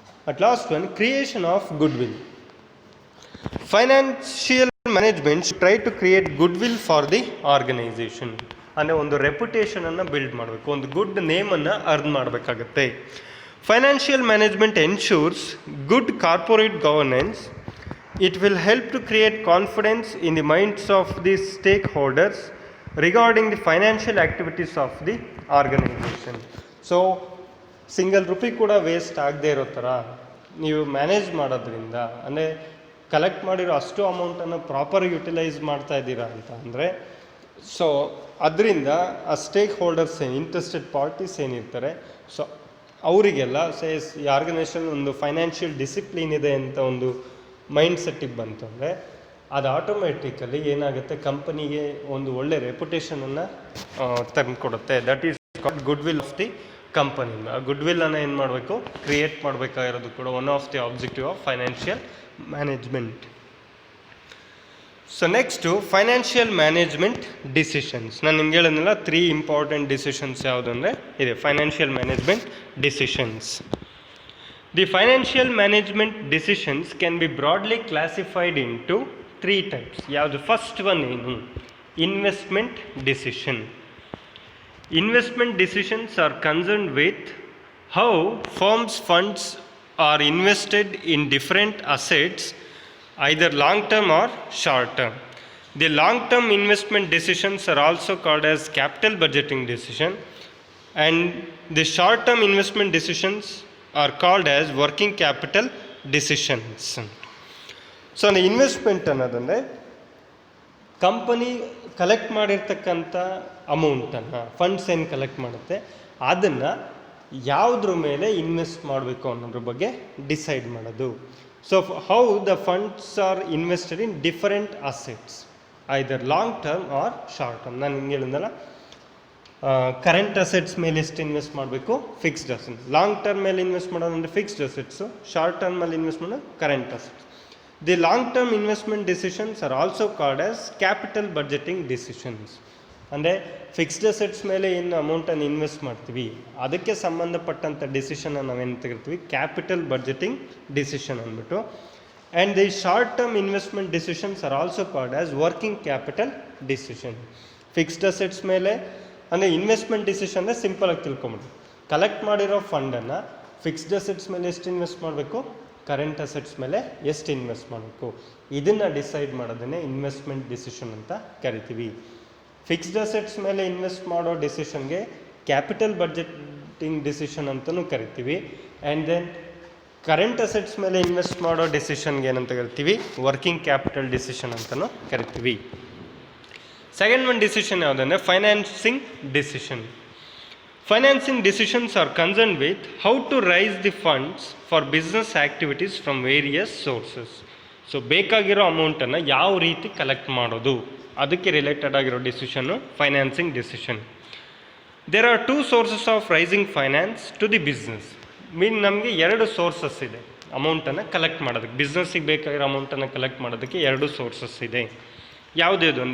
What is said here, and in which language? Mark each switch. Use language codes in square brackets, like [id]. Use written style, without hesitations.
[en] At last one, creation of goodwill. Financial management should try to create goodwill for the organization. [kn] ಅಂದರೆ ಒಂದು ರೆಪ್ಯುಟೇಷನನ್ನು build ಮಾಡಬೇಕು, ಒಂದು good ನೇಮನ್ನು earn ಮಾಡಬೇಕಾಗತ್ತೆ. [en] Financial management ensures good corporate governance. It will help to create confidence in the minds of the stakeholders regarding the financial activities of the organization. [kn] So, single rupee ಕೂಡ waste ಆಗದೆ ಇರೋ ಥರ ನೀವು manage ಮಾಡೋದ್ರಿಂದ, ಅಂದರೆ collect ಮಾಡಿರೋ ಅಷ್ಟು ಅಮೌಂಟನ್ನು ಪ್ರಾಪರ್ ಯುಟಿಲೈಸ್ ಮಾಡ್ತಾ ಇದ್ದೀರಾ ಅಂತ ಅಂದರೆ, ಸೊ ಅದರಿಂದ ಆ ಸ್ಟೇಕ್ ಹೋಲ್ಡರ್ಸ್ ಇಂಟ್ರೆಸ್ಟೆಡ್ ಪಾರ್ಟೀಸ್ ಏನಿರ್ತಾರೆ, ಸೊ ಅವರಿಗೆಲ್ಲ ಈ ಆರ್ಗನೈಸೇಷನ್ ಒಂದು ಫೈನಾನ್ಷಿಯಲ್ ಡಿಸಿಪ್ಲಿನ್ ಇದೆ ಅಂತ ಒಂದು ಮೈಂಡ್ ಸೆಟ್ಟಿಗೆ ಬಂತು ಅಂದರೆ ಅದು ಆಟೋಮೆಟಿಕಲಿ ಏನಾಗುತ್ತೆ, ಕಂಪನಿಗೆ ಒಂದು ಒಳ್ಳೆ ರೆಪ್ಯುಟೇಷನನ್ನು ತಂದುಕೊಡುತ್ತೆ. [en] That is called goodwill of the company. [kn] Good ವಿಲ್ಲನ್ನು ಏನು ಮಾಡಬೇಕು, ಕ್ರಿಯೇಟ್ ಮಾಡಬೇಕಾಗಿರೋದು ಕೂಡ [en] One of the objective of financial management. So next financial management decisions. [kn] ನಾನು ನಿಮ್ಗೆ ಹೇಳಿದ್ನಲ್ಲ 3 ಇಂಪಾರ್ಟೆಂಟ್ ಡಿಸಿಷನ್ಸ್ ಯಾವುದು ಅಂದರೆ ಇದೆ financial management decisions. [en] The financial management decisions can be broadly classified into 3 types. ಯಾವುದು? First one ಏನು? Investment decision. Investment decisions are concerned with how firms' funds are invested in different assets, either long-term or short-term. The long-term investment decisions are also called as capital budgeting decision, and the short-term investment decisions are called as working capital decisions. So, the investment [kn] ಅನ್ನೋದಂದರೆ company collect ಮಾಡಿರ್ತಕ್ಕಂಥ ಅಮೌಂಟನ್ನು, funds ಏನು collect ಮಾಡುತ್ತೆ ಅದನ್ನು ಯಾವುದ್ರ ಮೇಲೆ invest ಮಾಡಬೇಕು ಅನ್ನೋದ್ರ ಬಗ್ಗೆ ಡಿಸೈಡ್ ಮಾಡೋದು. [en] So how the funds are invested in different assets, either long term or short term. [kn] ನಾನು ಹಿಂಗೆ ಹೇಳಿದ್ನಲ್ಲ, ಕರೆಂಟ್ ಅಸೆಟ್ಸ್ ಮೇಲೆ ಎಷ್ಟು ಇನ್ವೆಸ್ಟ್ ಮಾಡಬೇಕು, ಫಿಕ್ಸ್ಡ್ ಅಸೆಟ್ಸ್. ಲಾಂಗ್ ಟರ್ಮ್ ಮೇಲೆ ಇನ್ವೆಸ್ಟ್ ಮಾಡೋದಂದರೆ ಫಿಕ್ಸ್ಡ್ ಅಸೆಟ್ಸು, ಶಾರ್ಟ್ ಟರ್ಮಲ್ಲಿ ಇನ್ವೆಸ್ಟ್ ಮಾಡೋದು current assets. [en] The long-term investment decisions are also called as capital budgeting decisions. [kn] ಅಂದರೆ ಫಿಕ್ಸ್ಡ್ ಅಸೆಟ್ಸ್ ಮೇಲೆ ಏನು ಅಮೌಂಟನ್ನು ಇನ್ವೆಸ್ಟ್ ಮಾಡ್ತೀವಿ ಅದಕ್ಕೆ ಸಂಬಂಧಪಟ್ಟಂಥ ಡಿಸಿಷನ್ನ ನಾವೇನು ತೆಗಿರ್ತೀವಿ, ಕ್ಯಾಪಿಟಲ್ ಬಡ್ಜೆಟಿಂಗ್ ಡಿಸಿಷನ್ ಅಂದ್ಬಿಟ್ಟು. [en] And the short term investment decisions are also called as working capital decision. [kn] Fixed assets ಮೇಲೆ ಅಂದರೆ ಇನ್ವೆಸ್ಟ್ಮೆಂಟ್ ಡಿಸಿಷನ್ ಅಂದರೆ ಸಿಂಪಲಾಗಿ ತಿಳ್ಕೊಂಬಿಡಿ, ಕಲೆಕ್ಟ್ ಮಾಡಿರೋ ಫಂಡನ್ನು ಫಿಕ್ಸ್ಡ್ ಅಸೆಟ್ಸ್ ಮೇಲೆ ಎಷ್ಟು ಇನ್ವೆಸ್ಟ್ ಮಾಡಬೇಕು, ಕರೆಂಟ್ ಅಸೆಟ್ಸ್ ಮೇಲೆ ಎಷ್ಟು ಇನ್ವೆಸ್ಟ್ ಮಾಡಬೇಕು, ಇದನ್ನು ಡಿಸೈಡ್ ಮಾಡೋದನ್ನೇ ಇನ್ವೆಸ್ಟ್ಮೆಂಟ್ ಡಿಸಿಷನ್ ಅಂತ ಕರಿತೀವಿ. ಫಿಕ್ಸ್ಡ್ ಅಸೆಟ್ಸ್ ಮೇಲೆ ಇನ್ವೆಸ್ಟ್ ಮಾಡೋ ಡಿಸಿಷನ್ಗೆ ಕ್ಯಾಪಿಟಲ್ ಬಡ್ಜೆಟಿಂಗ್ ಡಿಸಿಷನ್ ಅಂತಲೂ ಕರಿತೀವಿ. ಆ್ಯಂಡ್ ದೆನ್ ಕರೆಂಟ್ ಅಸೆಟ್ಸ್ ಮೇಲೆ ಇನ್ವೆಸ್ಟ್ ಮಾಡೋ ಡಿಸಿಷನ್ಗೆ ಏನಂತ ಕರಿತೀವಿ, ವರ್ಕಿಂಗ್ ಕ್ಯಾಪಿಟಲ್ ಡಿಸಿಷನ್ ಅಂತಲೂ ಕರಿತೀವಿ. [en] Second one decision ಯಾವುದಂದರೆ financing decision. Financing decisions are concerned with how to raise the funds for business activities from various sources. [kn] So ಬೇಕಾಗಿರೋ ಅಮೌಂಟನ್ನು ಯಾವ ರೀತಿ ಕಲೆಕ್ಟ್ ಮಾಡೋದು ಅದಕ್ಕೆ ರಿಲೇಟೆಡ್ ಆಗಿರೋ decision financing decision. [en] There are 2 sources of raising finance to the business. [kn] ನಮಗೆ 2 sources ಇದೆ ಅಮೌಂಟನ್ನು ಕಲೆಕ್ಟ್ ಮಾಡೋದಕ್ಕೆ. ಬಿಸ್ನೆಸ್ಸಿಗೆ ಬೇಕಾಗಿರೋ ಅಮೌಂಟನ್ನು ಕಲೆಕ್ಟ್ ಮಾಡೋದಕ್ಕೆ 2 ಸೋರ್ಸಸ್ ಇದೆ. ಯಾವುದ್ಯಾವುದು?